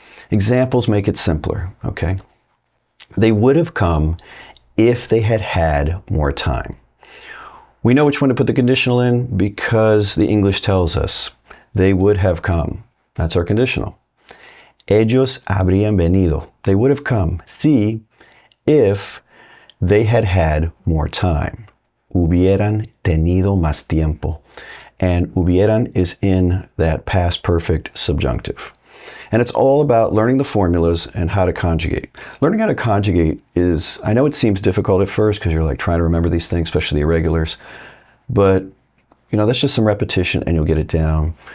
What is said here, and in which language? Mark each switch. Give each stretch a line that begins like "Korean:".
English: Examples make it simpler, okay? They would have come if they had had more time. We know which one to put the conditional in because the English tells us they would have come. That's our conditional.
Spanish: Ellos habrían venido.
English: They would have come. Si, if they had had more time.
Spanish: Hubieran tenido más tiempo.
English: And hubieran is in that past perfect subjunctive. And it's all about learning the formulas and how to conjugate. Learning how to conjugate is, I know it seems difficult at first because you're like trying to remember these things, especially the irregulars, but you know, that's just some repetition and you'll get it down.